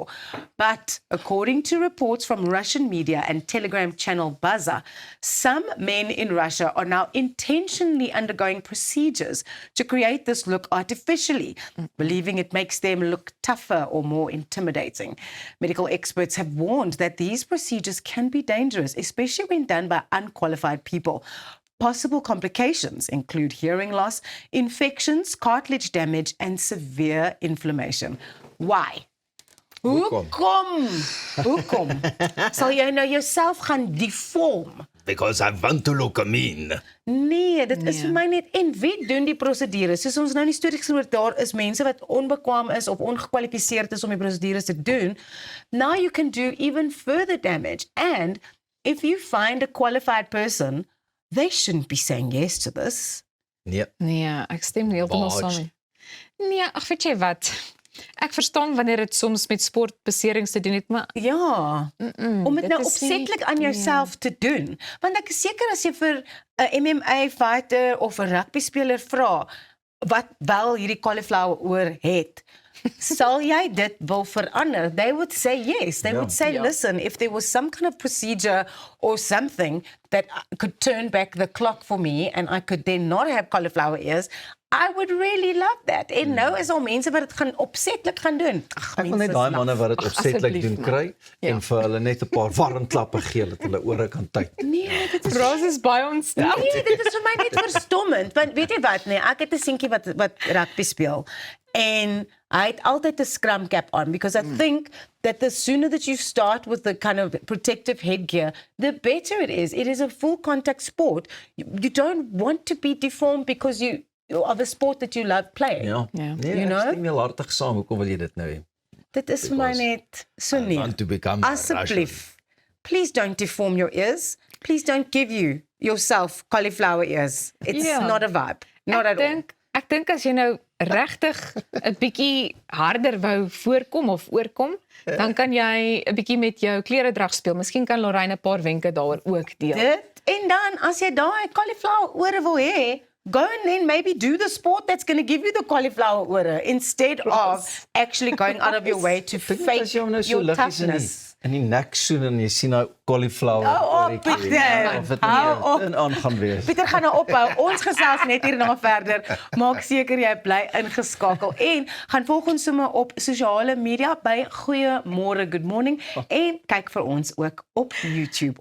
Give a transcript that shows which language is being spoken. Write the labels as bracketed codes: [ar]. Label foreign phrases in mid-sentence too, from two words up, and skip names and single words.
[en] But according to reports from Russian media and Telegram channel Baza, some men in Russia are now intentionally undergoing procedures to create this look artificially, believing it makes them look tougher or more intimidating. Medical experts have warned that these procedures can be dangerous, especially when done by unqualified people. Possible complications include hearing loss, infections, cartilage damage, and severe inflammation. Why? [af] Hoekom? Sal jy nou jouself gaan deform? [en] Because I want to look mean. [af] Nee, dit is vir my net, en wie doen die prosedures? Soos ons nou in die stories gehoor, daar is mense wat onbekwaam is of ongekwalifiseerd is om die prosedures te doen. [en] Now you can do even further damage. And if you find a qualified person, they shouldn't be saying yes to this. [af] Nee. Nee, ek stem heeltemal saam. Nee, ag weet jy wat? Ek verstaan wanneer dit soms met sportbeserings te doen het, maar Ja, om dit nou opsetlik aan jouself te doen. Want ek is seker as jy vir 'n MMA fighter of 'n rugby speler vra wat wel hierdie cauliflower oor het, sal jy dit wil verander? [en] They would say yes. They would say, listen, if there was some kind of procedure or something that could turn back the clock for me and I could then not have cauliflower ears, I would really love that. [af] En nou is al mense wat dit gaan opsetlik gaan doen. Ag, Ek wil net daai manne wat dit opsetlik asseblief, doen man. kry en vir hulle net 'n paar warm klappe gee dat hulle ore kan tyd. Nee, dit is Ross is baie ontstel. Nee, dit is vir my net verstommend, want weet jy wat, nee, ek het 'n seentjie wat rugby speel en hy het altyd 'n [en] scrum cap on because I think that the sooner that you start with the kind of protective headgear, the better it is. It is a full contact sport. You don't want to be deformed because of a sport that you love playing. [af] Ja. Ja. Nee, [en] You [af] ek [en] know? [af] stem heel hartig saam. Hoekom wil jy dit nou hê? Dit is vir my net so nie. [en] Want to become [af] Asseblief. [en] Please don't deform your ears. Please don't give yourself cauliflower ears. It's [af] Ja. [en] not a vibe. Not at all. [af] Ek dink as jy nou regtig 'n bietjie harder wou voorkom of oorkom, dan kan jy 'n bietjie met jou kleredrag speel. Miskien kan Lorraine 'n paar wenke daaroor ook deel. Dit en dan as jy daai cauliflower ore wil hê, [en] go and then maybe do the sport that's going to give you the cauliflower ore instead of actually going out of your way to fake [af] As jy hom nou so [en] your [af] liggies [en] toughness. [af] in die nek soen en jy sien nou cauliflower. Hou op, oortjie. Pieter. Of dit Hou op. nie aan gaan wees. Pieter gaan nou ophou. Ons gesels net hierna verder. Maak seker jy bly ingeskakel en gaan volg ons sommer op sosiale media by Goeiemôre Good Morning en kyk vir ons ook op YouTube.